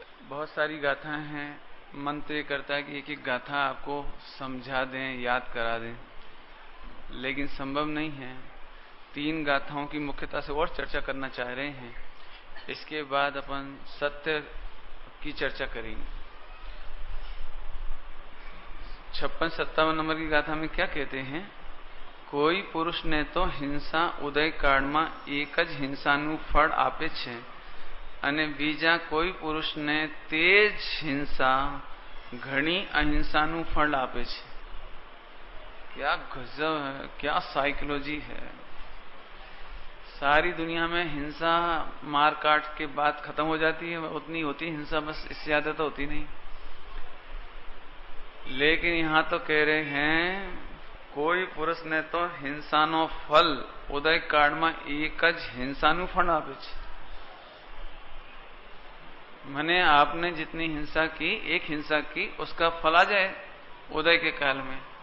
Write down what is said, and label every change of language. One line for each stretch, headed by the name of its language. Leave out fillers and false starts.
Hindi: बहुत सारी गाथाएं हैं। मन तो ये करता है कि एक एक गाथा आपको समझा दें, याद करा दें, लेकिन संभव नहीं है। 3 गाथाओं की मुख्यता से और चर्चा करना चाह रहे हैं। इसके बाद अपन सत्य की चर्चा करेंगे। 56-57 नंबर की गाथा में क्या कहते हैं?
Gujarati: કોઈ પુરુષને તો હિંસા ઉદય કાળમાં એક જ હિંસાનું ફળ આપે છે અને બીજા કોઈ પુરુષને તે જ હિંસા ઘણી અહિંસાનું ફળ આપે છે।
Hindi: क्या गजब है, क्या साइकोलॉजी है। सारी दुनिया में हिंसा मार काट के बाद खत्म हो जाती है, उतनी होती हिंसा, बस इससे ज्यादा तो होती नहीं। लेकिन यहां तो कह रहे हैं
Gujarati: કોઈ પુરુષને તો હિંસાનો ફલ ઉદય કાળમાં એક જ હિંસાનું ફળ આપે છે।
Hindi: मैंने आपने जितनी हिंसा की, एक हिंसा की, उसका फल आ जाए उदय के काल में।